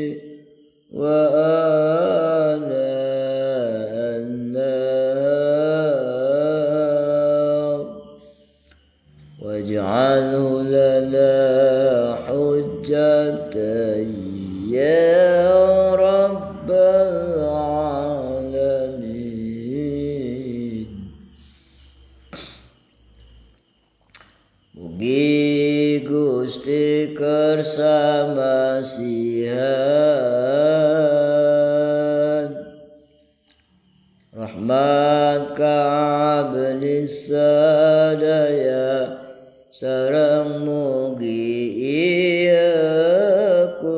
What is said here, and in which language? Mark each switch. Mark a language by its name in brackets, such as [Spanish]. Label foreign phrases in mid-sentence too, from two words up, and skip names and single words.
[Arabic] وآناء النهار واجعله لنا حجة يا رب العالمين. [Sundanese] Mugi Gusti kersa masihan rahmat ka abdi sadaya sareng mugi ieu